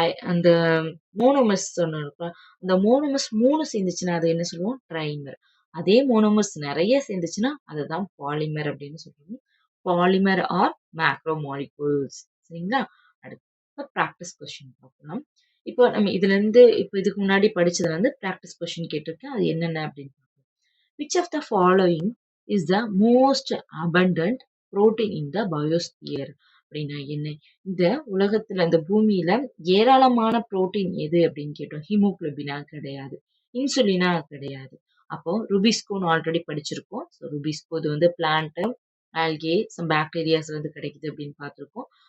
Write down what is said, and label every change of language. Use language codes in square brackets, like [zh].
[ta] அந்த மோனோமர்ஸ் சொன்னோம்ல, அந்த மோனோமர்ஸ் 3 சேர்ந்துச்சுன்னா அது என்ன சொல்லுவோம்? ட்ரைமர். அதே மோனோமர்ஸ் நெறைய சேர்ந்துச்சுன்னா, அதுதான் பாலிமர் அப்படின்னு சொல்லுவோம். Polymer R macro molecules. சரிங்களா? அடுத்து இப்ப பிராக்டிஸ் கொஸ்டின் பார்க்கலாம். இப்போ நம்ம இதுலருந்து இப்ப இதுக்கு முன்னாடி படிச்சதுல இருந்து பிராக்டிஸ் கொஸ்டின் கேட்டிருக்கேன். அது என்னென்ன அப்படின்னு பார்க்கலாம். [en] Which of the following is the most abundant protein in the biosphere? [ta] அப்படின்னா என்ன? இந்த உலகத்துல இந்த பூமியில ஏராளமான புரோட்டீன் எது அப்படின்னு கேட்டோம். ஹீமோகுளோபினா கிடையாது. இன்சுலினா கிடையாது. அப்போ ருபிஸ்கோன்னு ஆல்ரெடி படிச்சிருக்கோம். ஸோ ருபிஸ்கோ இது வந்து பிளான்ட், ஆல்கே, சம் பாக்டீரியாஸ்ல இருந்து கிடைக்குது அப்படின்னு பார்த்திருக்கோம்.